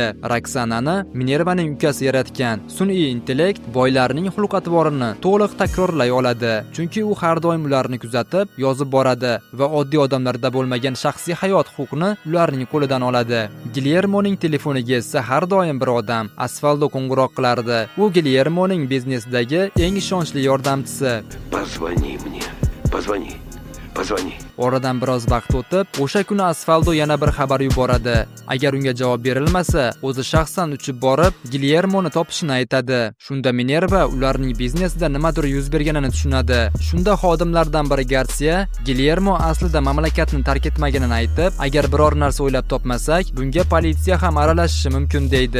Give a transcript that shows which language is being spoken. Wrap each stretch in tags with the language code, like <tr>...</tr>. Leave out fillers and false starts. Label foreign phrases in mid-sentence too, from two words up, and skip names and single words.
<uz>Roxanani Minervaning ukasi yaratgan. Sun'iy intellekt boylarning xulq-atvorini to'liq takrorlay oladi, chunki u har doim ularni kuzatib, yozib boradi va oddiy odamlarda bo'lmagan shaxsiy hayot huquqini ularning qo'lidan oladi. Gillermoning telefoniga esa har doim bir odam, Asfaldo qo'ng'iroq qilardi. U Gillermoning biznesdagi eng ishonchli yordamchisi.</uz> <ru>Позвони мне. Позвони. Позвони.</ru> <uz>Oradan biroz vaqt o'tib, o'sha kuni Asfaldo yana bir xabar yuboradi. Agar unga javob berilmasa, o'zi shaxsan uchib borib, Gillermoni topishini aytadi. Shunda Minerva ularning biznesida nimadir yuz berganini tushunadi. Shunda xodimlardan biri Garcia Gillermo aslida mamlakatni tark etmaganini aytib, agar biror narsa o'ylab topmasak, bunga politsiya ham aralashishi mumkin deydi.</uz>